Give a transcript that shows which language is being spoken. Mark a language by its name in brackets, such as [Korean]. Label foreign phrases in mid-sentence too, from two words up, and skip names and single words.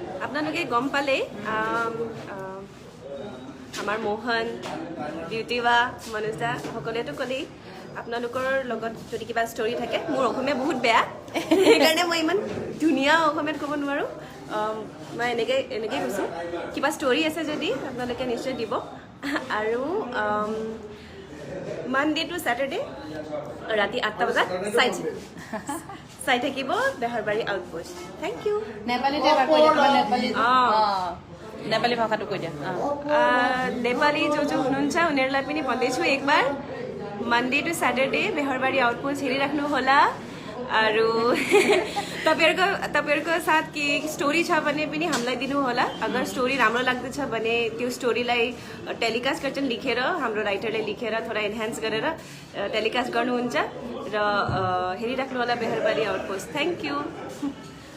[Assamese] আপোনালোকে গম পালেই আমাৰ মোহন বিউটি বা মনুজা সকলোৱেতো ক'লেই আপোনালোকৰ লগত যদি কিবা ষ্টৰি থাকে মোৰ অসমীয়া বহুত বেয়া সেইকাৰণে মই ইমান ধুনীয়া অসমীয়াত ক'ব নোৱাৰোঁ মই এনেকৈ কৈছোঁ কিবা ষ্টৰি আছে যদি আপোনালোকে নিশ্চয় দিব আৰু [English] Monday to Saturday [Assamese] ৰাতি 8টা বজাত চাই থাকিব বেহাৰবাৰী আউটপোষ্ট [English] thank you [Assamese] নেপালীতে এবাৰ কৈ দিয়া তোমাৰ नेपाली भाषाটো কৈ দিয়া [Nepali] नेपाली जो हुनुहुन्छ उनीहरूलाई पनि भन्दैछु एकबार [English] Monday to Saturday [Nepali] बेहरबारी आउटपोस्ट हेरिराख्नु होला अरू तपाईँहरूको साथ के स्टोरी छ भने पनि हामीलाई दिनु होला अगर स्टोरी राम्रो लाग्दैछ भने त्यो स्टोरीलाई टेलिकास्ट गर्छन् लेखेर हाम्रो राइटरले लेखेर थोडा एनहान्स गरेर टेलिकास्ट गर्नुहुन्छ र हेरिराख्नु होला बेहरबारी आउटपोस्ट [English] thank you